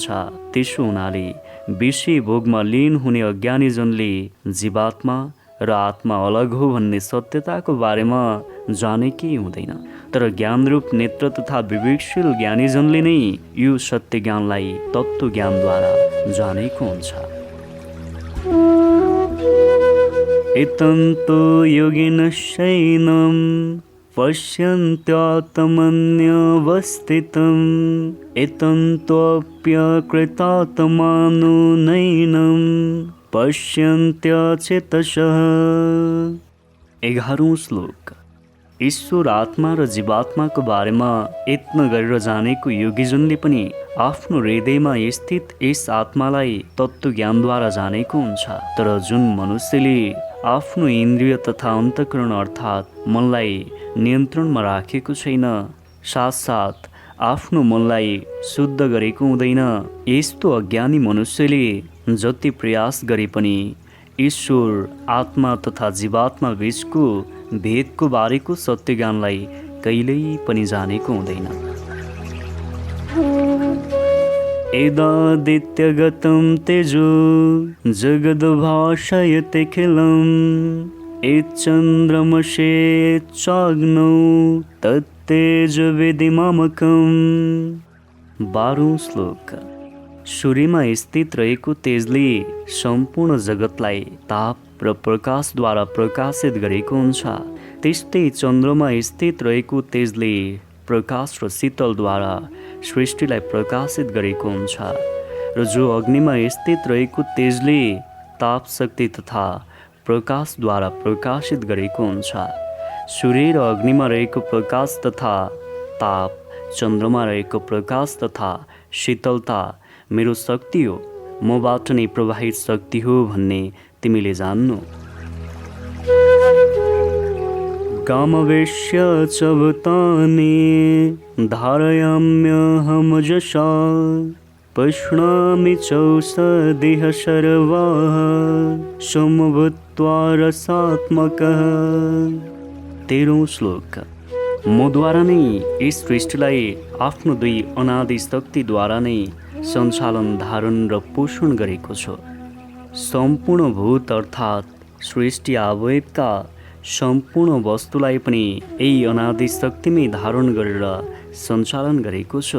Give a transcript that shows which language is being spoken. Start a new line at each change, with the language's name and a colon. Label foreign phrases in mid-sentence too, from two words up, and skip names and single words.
Nepali: त्यसो हुनाले विषय भोगमा लीन हुने अज्ञानीजनले जीवात्मा र आत्मा अलग हो भन्ने सत्यताको बारेमा जानेकै हुँदैन। तर ज्ञानरूप नेत्र तथा विवेकशील ज्ञानीजनले नै यो सत्य ज्ञानलाई तत्त्व ज्ञानद्वारा जानेको हुन्छ।
Sanskrit: एतन्तो योगिनश्चैनं पश्यन्त्यात्मन्यवस्थितम् एतन्तोऽप्यकृतात्मानो नैनं पश्यन्त्यचेतसः।
Nepali: 11औं श्लोक। ईश्वर आत्मा र जीवात्माको बारेमा यत्न गरेर जानेको योगीजनले पनि आफ्नो हृदयमा स्थित यस आत्मालाई तत्त्व ज्ञानद्वारा जानेको हुन्छ। तर जुन मनुष्यले आफ्नो इन्द्रिय तथा अन्तःकरण अर्थात् मनलाई नियन्त्रणमा राखेको छैन, साथसाथ आफ्नो मनलाई शुद्ध गरेको हुँदैन, यस्तो अज्ञानी मनुष्यले जति प्रयास गरे पनि ईश्वर आत्मा तथा जीवात्मा बीचको भेदको बारेको सत्य ज्ञानलाई कहिल्यै पनि जानेको हुँदैन।
Sanskrit: एदादित्यगतं तेजो जगद्भाषयत्यखिलम् यच्चन्द्रमसेच्चाग्नौ तत्तेजविधिमामकम्।
Nepali: 12औं श्लोक। सूर्यमा स्थित रहेको तेजले सम्पूर्ण जगतलाई ताप र प्रकाशद्वारा प्रकाशित गरेको हुन्छ। त्यस्तै चन्द्रमा स्थित रहेको तेजले प्रकाश र शीतलद्वारा सृष्टिलाई प्रकाशित गरेको हुन्छ। र जो अग्निमा स्थित रहेको तेजले ताप शक्ति तथा प्रकाशद्वारा प्रकाशित गरेको हुन्छ। सूर्य र अग्निमा रहेको प्रकाश तथा ताप, चन्द्रमा रहेको प्रकाश तथा शीतलता मेरो शक्ति हो, मबाट नै प्रवाहित शक्ति हो भन्ने तिमीले जान्नु।
Sanskrit: कामवेश्य च भूतानि धारयाम्यहमजसा पुष्णामि चौषधिः सर्वाः समभूत्वा रसात्मकः।
Nepali: 13औं श्लोक। मद्वारा नै यस सृष्टिलाई आफ्नो 2 अनादि शक्तिद्वारा नै सञ्चालन, धारण र पोषण गरेको छु। सम्पूर्ण भूत अर्थात् सृष्टि अवयवका सम्पूर्ण वस्तुलाई पनि यही अनादि शक्तिमै धारण गरेर सञ्चालन गरेको छु।